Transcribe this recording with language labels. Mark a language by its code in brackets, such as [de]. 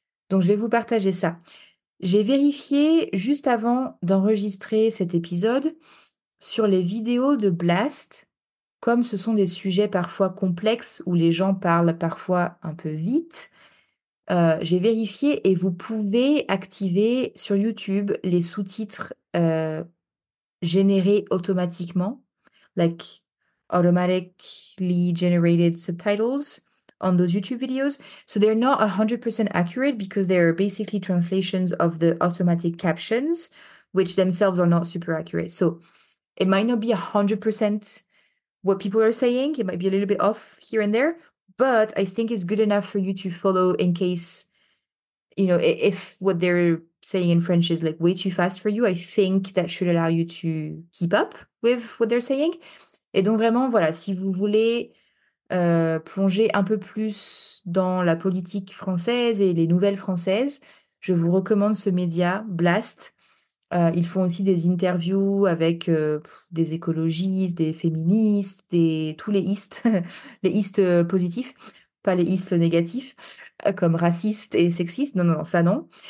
[fr] Donc je vais vous partager ça. J'ai vérifié juste avant d'enregistrer cet épisode sur les vidéos de Blast, comme ce sont des sujets parfois complexes où les gens parlent parfois un peu vite. J'ai vérifié et vous pouvez activer sur YouTube les sous-titres générés automatiquement, [en] like automatically generated subtitles on those YouTube videos. So they're not 100% accurate because they're basically translations of the automatic captions, which themselves are not super accurate. So it might not be 100% what people are saying. It might be a little bit off here and there, but I think it's good enough for you to follow in case, if what they're saying in French is like way too fast for you, I think that should allow you to keep up with what they're saying. [fr] Et donc vraiment, voilà, si vous voulez plonger un peu plus dans la politique française et les nouvelles françaises, je vous recommande ce média, Blast. Ils font aussi des interviews avec des écologistes, des féministes, tous les istes, les istes positifs, pas les istes négatifs, comme racistes et sexistes. Non, non, non, ça non.